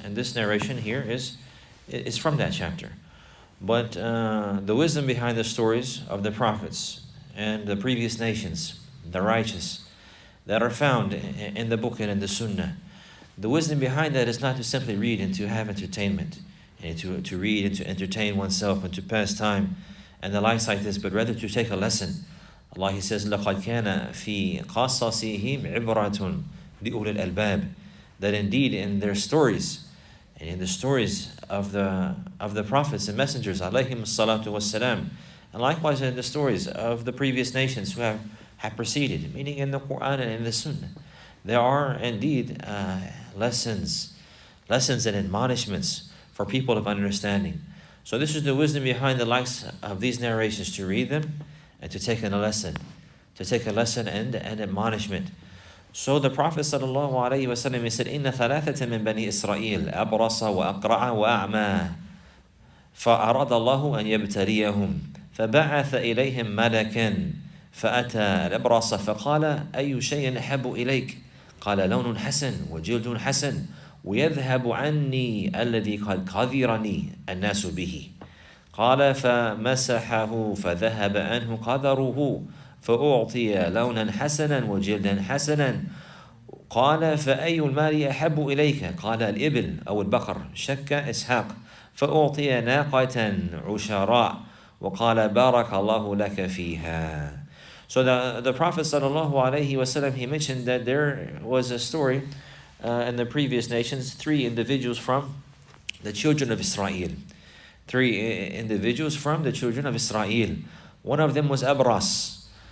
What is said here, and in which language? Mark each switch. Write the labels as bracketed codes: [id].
[en] And this narration here is from that chapter. But the wisdom behind the stories of the prophets and the previous nations, the righteous, that are found in the book and in the sunnah, the wisdom behind that is not to simply read and to have entertainment, and to read and to entertain oneself and to pass time and the likes like this, but rather to take a lesson. Allah, He says, [ar] لَقَدْ كَانَ فِي قَصَصِهِمْ عِبْرَةٌ لِأُولِي الْأَلْبَابِ. [en] That indeed in their stories, and in the stories of the prophets and messengers, alayhim salatu wassalam, and likewise in the stories of the previous nations who have preceded, meaning in the Quran and in the Sunnah, there are indeed lessons and admonishments for people of understanding. So this is the wisdom behind the likes of these narrations, to read them and to take a lesson and admonishment. So the Prophet sallallahu alaihi wasallam said, [ar] إِنَّ ثَلَاثَةً مِنْ بَنِي إِسْرَائِيلَ أَبْرَصَ وَأَقْرَعَ وَأَعْمَى فَأَرَادَ اللَّهُ أَنْ يَبْتَلِيَهُم فَبَعَثَ إِلَيْهِمْ مَلَكًا فأتى الأبرص فقال أي شيء أحب إليك؟ قال لون حسن وجلد حسن ويذهب عني الذي قد قذرني الناس به. قال فمسحه فذهب عنه قذره فأعطي لونا حسنا وجلدا حسنا. قال فأي المال أحب إليك؟ قال الإبل أو البقر. شك إسحاق فأعطي ناقة عشراء وقال بارك الله لك فيها. [en] So the Prophet sallallahu alaihi wasallam, he mentioned that there was a story in the previous nations, three individuals from the children of Israel. Three individuals from the children of Israel. One of them was Abras.